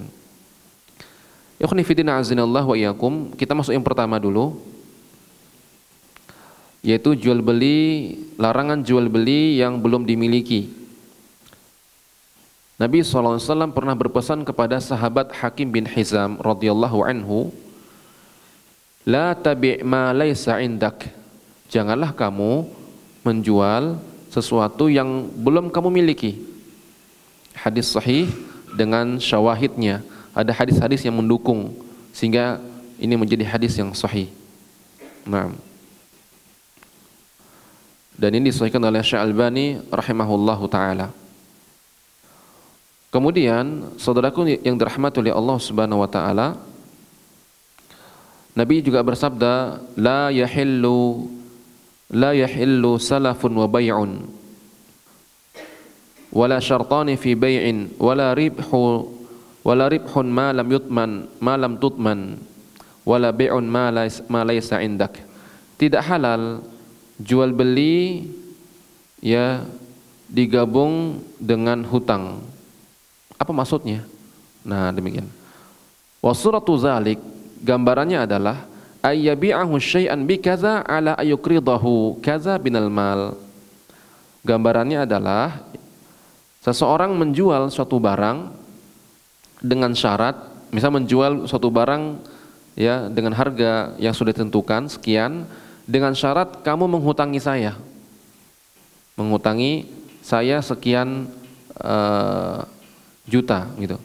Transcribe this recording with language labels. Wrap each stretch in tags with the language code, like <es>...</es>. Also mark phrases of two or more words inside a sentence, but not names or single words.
<ar>إخواني في الله أعزنا الله وإياكم,</ar> <id>kita masuk yang pertama dulu, yaitu jual beli, larangan jual beli yang belum dimiliki. Nabi SAW pernah berpesan kepada sahabat Hakim bin Hizam</id> <ar>رضي الله عنه, لا تبع ما ليس عندك,</ar> <id>janganlah kamu menjual sesuatu yang belum kamu miliki. Hadis sahih dengan syawahidnya, ada hadis-hadis yang mendukung sehingga ini menjadi hadis yang sahih. Nah, dan ini disahihkan oleh Syekh Albani</id> <ar>رحمه الله تعالى.</ar> <id>Kemudian saudaraku yang dirahmati oleh Allah</id> <ar>سبحانه وتعالى,</ar> <id>Nabi juga bersabda,</id> <ar>لا يحل سلف وبيع ولا شرطان في بيع ولا ربح ما لم تضمن ولا بيع ما ليس عندك.</ar> <id>Tidak halal jual beli ya digabung dengan hutang. Apa maksudnya? Nah, demikian.</id> <ar>وصورة ذلك,</ar> <id>gambarannya adalah</id> <ar>أن يبيعه شيئا بكذا على أن يقرضه كذا من المال.</ar> <id>Gambarannya adalah seseorang menjual suatu barang dengan syarat, misal menjual suatu barang ya dengan harga yang sudah ditentukan sekian, dengan syarat kamu menghutangi saya sekian juta gitu.</id>